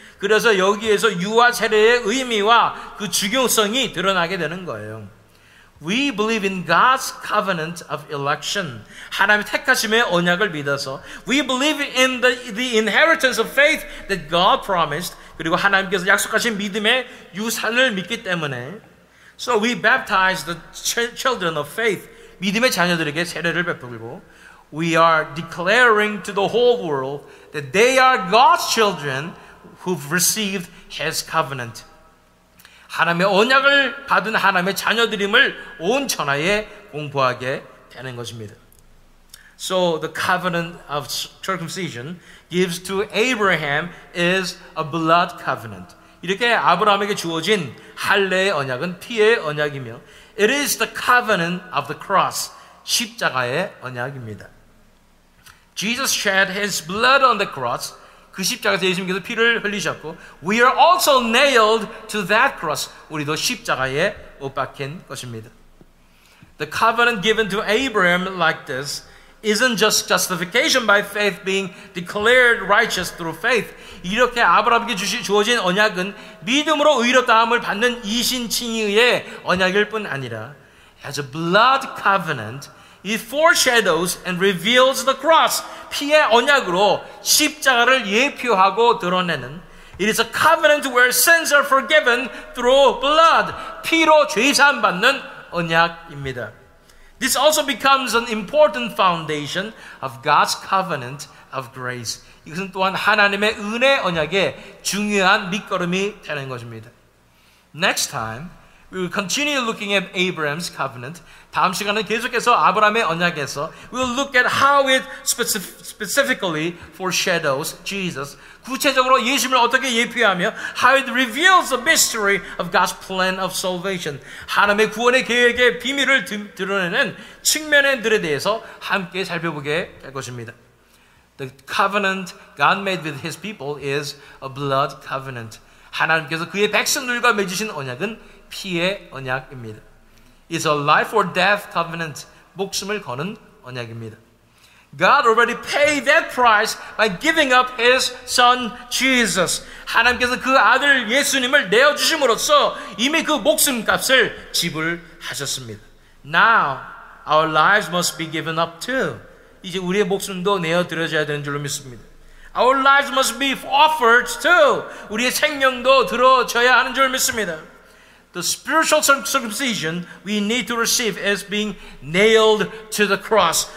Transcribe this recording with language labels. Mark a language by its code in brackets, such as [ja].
[ko] 그래서 여기에서 유아 세례의 의미와 그 중요성이 드러나게 되는 거예요. [en] We believe in God's covenant of election. [ko] 하나님의 택하심의 언약을 믿어서 [en] We believe in the inheritance of faith that God promised. [ko] 그리고 하나님께서 약속하신 믿음의 유산을 믿기 때문에 [en] So we baptize the children of faith. [ko] 믿음의 자녀들에게 세례를 베풀고 [en] We are declaring to the whole world that they are God's children who've received His covenant. [ko] 하나님의 언약을 받은 하나님의 자녀들임을 온 천하에 공포하게 되는 것입니다. [en] So the covenant of circumcision gives to Abraham is a blood covenant. [ko] 이렇게 아브라함에게 주어진 할례의 언약은 피의 언약이며 [en] It is the covenant of the cross. [ko] 십자가의 언약입니다. [en] Jesus shed His blood on the cross. [ko] 그 십자가에서 예수님께서 피를 흘리셨고 [en] We are also nailed to that cross. [ko] 우리도 십자가에 못 박힌 것입니다. [en] The covenant given to Abraham like this isn't just justification by faith being declared righteous through faith. [ko] 이렇게 아브라함에게 주어진 언약은 믿음으로 의롭다함을 받는 이신칭의의 언약일 뿐 아니라 [en] as a blood covenant It foreshadows and reveals the cross. [ko] 피의 언약으로 십자가를 예표하고 드러내는 [en] It is a covenant where sins are forgiven through blood. [ko] 피로 죄사함 받는 언약입니다. [en] This also becomes an important foundation of God's covenant of grace. [ko] 이것은 또한 하나님의 은혜 언약의 중요한 밑거름이 되는 것입니다. [en] Next time, we will continue looking at Abraham's covenant. [ko] 다음 시간은 계속해서 아브라함의 언약에서 [en] we will look at how it specifically foreshadows Jesus. [ko] 구체적으로 예수님을 어떻게 예표하며 [en] how it reveals the mystery of God's plan of salvation. [ko] 하나님의 구원의 계획의 비밀을 드러내는 측면들에 대해서 함께 살펴보게 될 것입니다. [en] The covenant God made with His people is a blood covenant. [ko] 하나님께서 그의 백성들과 맺으신 언약은 피의 언약입니다. [en] It's a life or death covenant. [ko] 목숨을 거는 언약입니다. [en] God already paid that price by giving up His Son Jesus. [ko] 하나님께서 그 아들 예수님을 내어주심으로써 이미 그 목숨값을 지불하셨습니다. [en] Now our lives must be given up too. [ko] 이제 우리의 목숨도 내어드려져야 되는 줄로 믿습니다. [en] Our lives must be offered too. [ko] 우리의 생명도 들어져야 하는 줄 믿습니다. [en] The spiritual circumcision we need to receive is being nailed to the cross.